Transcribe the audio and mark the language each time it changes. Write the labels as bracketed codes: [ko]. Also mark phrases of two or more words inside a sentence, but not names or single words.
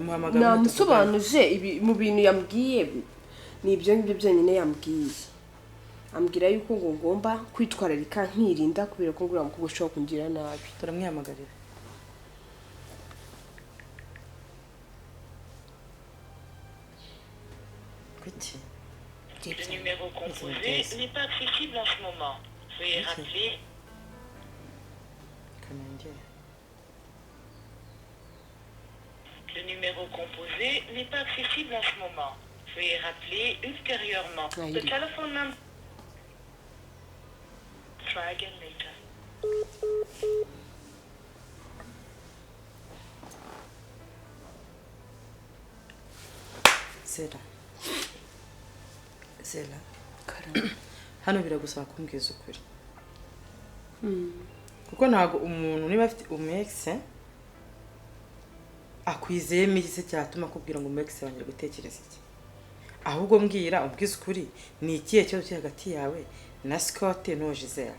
[rw] namusobanuje ibi mu bintu yambwiye ni ibyo ngibyo byonyine yambwiye ambwira yuko ngo ngomba kwitwararika nkirinda kubera ko ngura mukobwa ushobora kungira nabi turamwihamagarira kuki [fr] Le numéro composé n'est pas accessible en ce moment. Veuillez rappeler. Le numéro composé n'est pas accessible en ce moment. Veuillez rappeler ultérieurement. [en] The telephone number. Try again later. [rw] Sela hano biragusaba kumbwiza ukuri kuko ntago umuntu niba afite umexe akwizeyemo iki se cyatuma akubwira ngo umexe wongere gutekereza iki ahubwo mbwira ubwiza ukuri ni ikihe kibazo kiri hagati yawe na Scott no Giselle